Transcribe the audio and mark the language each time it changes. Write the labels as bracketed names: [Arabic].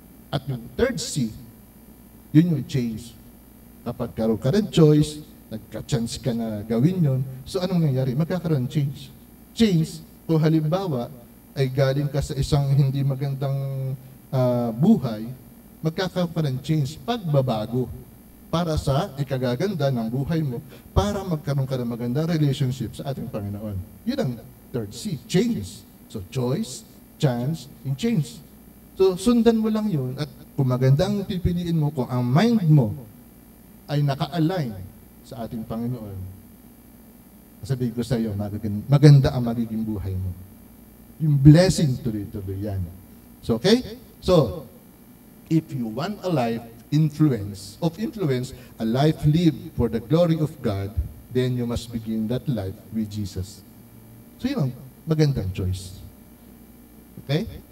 [Filipino] At yung third C, yun yung change. Kapag karoon ka ng choice, nagka-chance ka na gawin yun, so anong nangyayari? Magkakaroon change. Change, kung halimbawa, ay galing ka sa isang hindi magandang buhay, magkakaroon ka ng change, pagbabago, para sa ikagaganda ng buhay mo, para magkaroon ka ng magandang relationship sa ating Panginoon. Yun ang third C, change. So, choice, chance, and change. So, sundan mo lang yun, at kung maganda ang pipiliin mo, kung ang mind mo ay naka-align sa ating Panginoon, sabihin ko sa iyo, maganda ang magiging buhay mo. Yung blessing tuloy-tuloy yan. So, okay? [English] So, if you want a life of influence, a life lived for the glory of God, then you must begin that life with Jesus. [Filipino] So, yun ang magandang choice. Okay?